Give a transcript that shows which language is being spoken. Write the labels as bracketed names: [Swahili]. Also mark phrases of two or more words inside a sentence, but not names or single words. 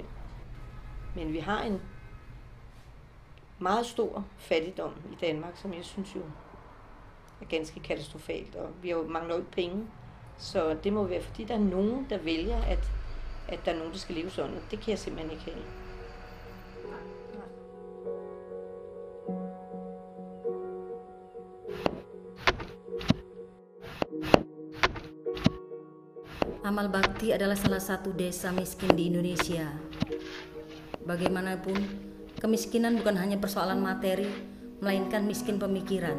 [Danish] Men vi har en meget stor fattigdom i Danmark, som jeg synes jo er ganske katastrofalt, og vi har jo mangler ikke penge. Så det må være, fordi der er nogen, der vælger, at der er nogen, der skal leve sådan. Det kan jeg simpelthen ikke have. [Indonesian] Amal Bakti adalah salah satu desa miskin di Indonesia. Bagaimanapun, kemiskinan bukan hanya persoalan materi, melainkan miskin pemikiran.